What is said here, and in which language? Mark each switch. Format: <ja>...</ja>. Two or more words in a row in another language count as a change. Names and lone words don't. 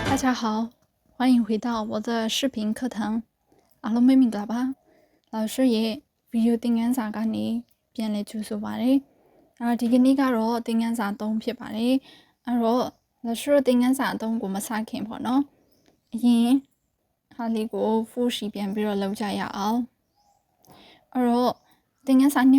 <zh>家好，欢迎回到我的视频课堂。</zh> <my>အားလုံးမင်္ဂလာပါ</my> <zh>老师</zh> <my>ရဲ့ဗီဒီယိုသင်ခန်းစာကနေပြန်လည်ကြိုဆိုပါရစေ။ဒီကနေ့ကတော့သင်ခန်းစာ3ဖြစ်ပါတယ်။အဲ့တော့</my> <zh>老师</zh> <my>သင်ခန်းစာ 3ကိုမစခင်ပေါ့နော်။အရင်ဟာလေးကို</my> <en>full sheet</en> <my>ပြန်ပြီးတော့လုပ်ကြရအောင်။အဲ့တော့သင်ခန်းစာ2</my>